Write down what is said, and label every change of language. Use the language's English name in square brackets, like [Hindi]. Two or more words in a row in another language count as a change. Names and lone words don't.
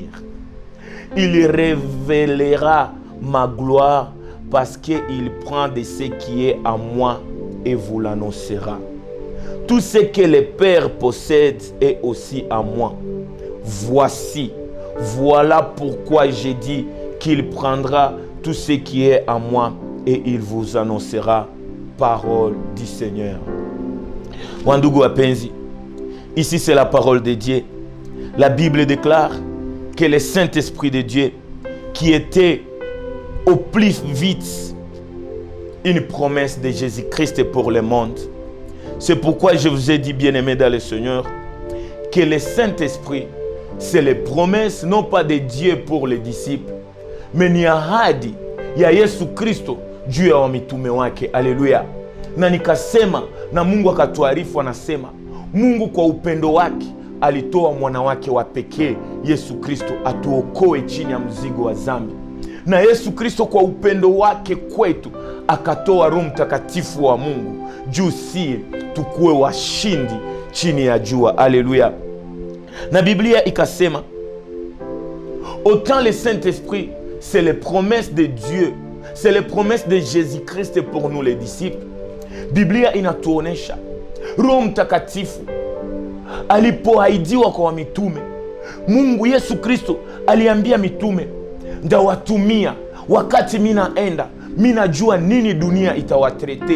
[French] Il révélera ma gloire parce qu'il prend de ce qui est à moi et vous l'annoncera. Tout ce que le Père possède est aussi à moi. Voilà pourquoi j'ai dit qu'il prendra tout ce qui est à moi et il vous annoncera parole du Seigneur. [Swahili] Wandugu wapenzi, [French] ici c'est la parole de Dieu. La Bible déclare que le Saint-Esprit de Dieu, qui était au plus vite une promesse de Jésus-Christ pour le monde. C'est pourquoi je vous ai dit, bien-aimés dans le Seigneur, que le Saint-Esprit, c'est les promesses non pas de Dieu pour les disciples, mais [Swahili] ni ahadi ya Yesu Kristo juu ya wamitume wake. Haleluya. Na nikasema na Mungu akatuarifu, anasema Mungu kwa upendo wake alitoa mwana wake wa pekee Yesu Kristo atuokoe chini ya mzigo wa dhambi. Na Yesu Kristo kwa upendo wake kwetu akatoa Roho Mtakatifu wa Mungu juu si tukue washindi chini ya jua. Haleluya. Na Biblia ikasema [French] autant le Saint-Esprit c'est les promesses de Dieu, c'est les promesses de Jésus-Christ pour nous les disciples. [Swahili] Biblia inatuonesha Roho Mtakatifu alipoahidiwa kwa mitume. Mungu Yesu Kristo aliambia mitume, ndawatumia wakati mina enda, mina jua nini dunia itawatrete.